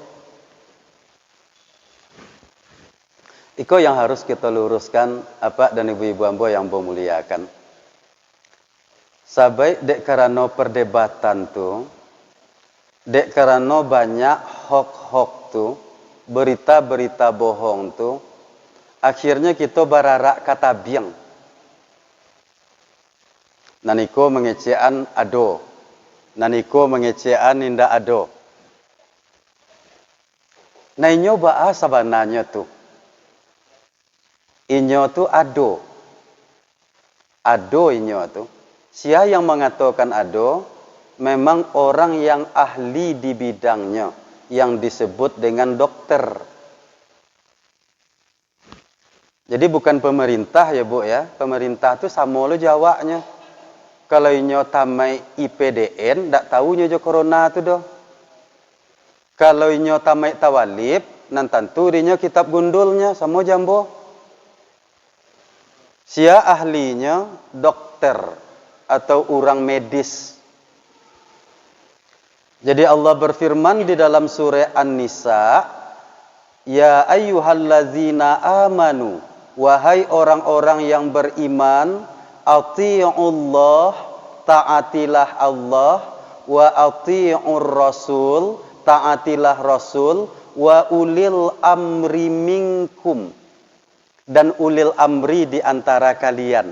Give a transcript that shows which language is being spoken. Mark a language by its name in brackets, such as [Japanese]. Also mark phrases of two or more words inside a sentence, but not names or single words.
[Minangkabau] Iko yang harus kita luruskan, apa dan ibu-ibu ambo yang ambo muliakan. Sabai dek karena perdebatan tuh, dek karena banyak hoax tuh, berita-berita bohong tuh, Akhirnya kita bararak kata biang. Naniko mengecean ado. Naniko mengecean inda ado. Nah inyo ba'a sabananya tuh. Inyo tuh ado. Ado inyo tuh. Sia yang mengatakan ado, memang orang yang ahli di bidangnya. [Indonesian] Yang disebut dengan dokter. Jadi bukan pemerintah ya Bu ya. Pemerintah itu sama lo jawabnya. [Minangkabau] Kalau inyo tamai IPDN, ndak tahu nyo corona tu doh. Kalau inyo tamai tawalib, nan tentu dinyo kitab gundulnya sama jambo. Sia ahlinya dokter atau orang medis. [Indonesian] Jadi Allah berfirman di dalam surah An-Nisa, [Arabic] يا أيها الذين آمنوا, [Indonesian] wahai orang-orang yang beriman, ati'ullah, taatilah Allah, [Arabic] وأطيعوا الرسول, [Indonesian] taatilah rasul, [Arabic] وأولي الأمر منكم, [Indonesian] dan [Arabic] أولي الأمر [Indonesian] di antara kalian.